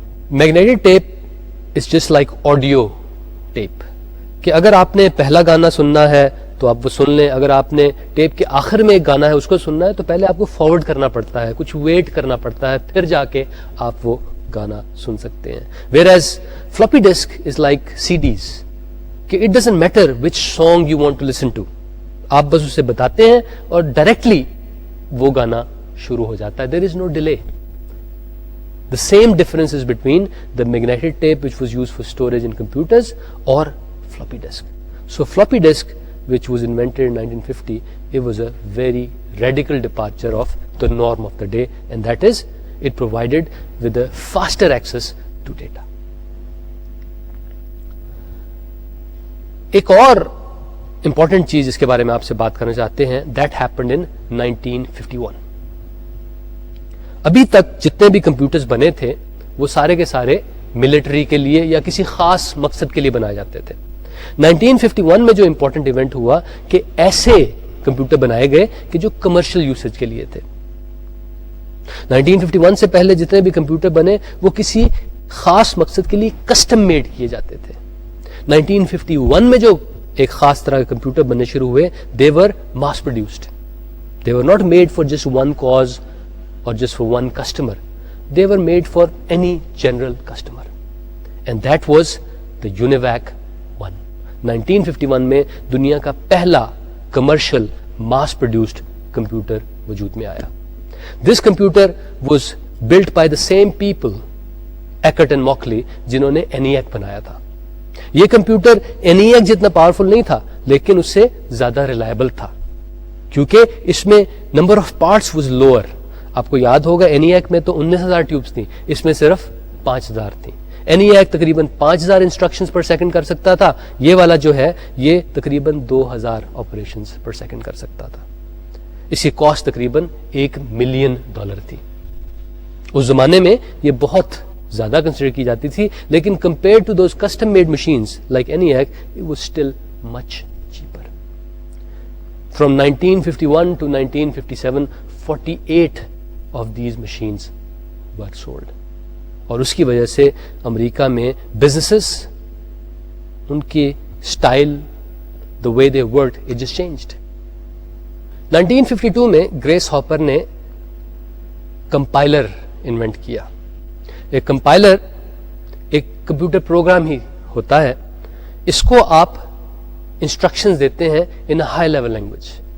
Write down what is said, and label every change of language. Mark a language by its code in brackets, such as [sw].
[en] magnetic tape is just like audio tape, [ur] کہ اگر آپ نے پہلا گانا سننا ہے تو آپ وہ سن لیں, اگر آپ نے ٹیپ کے آخر میں ایک گانا ہے اس کو سننا ہے تو پہلے آپ کو فارورڈ کرنا پڑتا ہے, کچھ ویٹ کرنا پڑتا ہے, پھر جا کے آپ وہ گانا سن سکتے ہیں. [en] whereas floppy disk is like CDs, کہ it doesn't matter which song you want to listen to, [ur] آپ بس اسے بتاتے ہیں اور ڈائریکٹلی وہ گانا شروع ہو جاتا ہے. [en] There is no delay. The same difference is between the magnetic tape which was use for storage in computers [ur] اور [en] Floppy disk. So floppy disk which was invented in 1950, it was a very radical departure of the norm of the day, and that is it provided with a faster access to data. [ur] ایک اور important چیز اس کے بارے میں آپ سے بات کرنا چاہتے ہیں, [en] that happened in 1951. [ur] ابھی تک جتنے بھی کمپیوٹرز بنے تھے وہ سارے کے سارے ملٹری کے لیے یا کسی خاص مقصد کے لیے بنائے جاتے تھے. 1951 میں جو امپورٹنٹ ایونٹ ہوا کہ ایسے کمپیوٹر بنائے گئے کہ جو کمرشل یوسیج کے لیے تھے. 1951 سے پہلے جتنے بھی کمپیوٹر بنے وہ کسی خاص مقصد کے لیے کسٹم میڈ کیے جاتے تھے. 1951 میں جو ایک خاص طرح کے کمپیوٹر بننے شروع ہوئے, [en] they were mass produced. They were not made for just one cause or just for one customer. They were made for any general customer. and that was the UNIVAC 1. [ur] 1951 میں دنیا کا پہلا کمرشل ماس produced computer وجود میں آیا. [en] This computer was built by the same people, Eckert and Mauchly, [ur] جنہوں نے ENIAC بنایا تھا. یہ کمپیوٹر ENIAC جتنا پاورفل نہیں تھا لیکن اس سے زیادہ ریلائبل تھا کیونکہ اس میں [en] Number of parts was lower. [ur] آپ کو یاد ہوگا ENIAC میں تو 19,000 ٹیوبس تھیں, اس میں صرف 5,000 تھیں. ENIAC تقریباً 5,000 انسٹرکشنز پر سیکنڈ کر سکتا تھا, یہ والا جو ہے یہ تقریباً 2,000 آپریشنز پر سیکنڈ کر سکتا تھا. اس کی کاسٹ تقریباً $1 ملین تھی. اس زمانے میں یہ بہت زیادہ کنسیڈر کی جاتی تھی, لیکن [en] Compare to those custom made machines like ENIAC it was still much cheaper. From 1951 to 1957, 48 of these machines were sold. [ur] اور اس کی وجہ سے امریکہ میں بزنسز, ان کی style, [en] the way they worked, it just changed. [ur] 1952 میں گریس ہاپر نے compiler invent کیا. ایک کمپائلر ایک کمپیوٹر پروگرام ہی ہوتا ہے, اس کو آپ انسٹرکشنز دیتے ہیں [en] In high level language.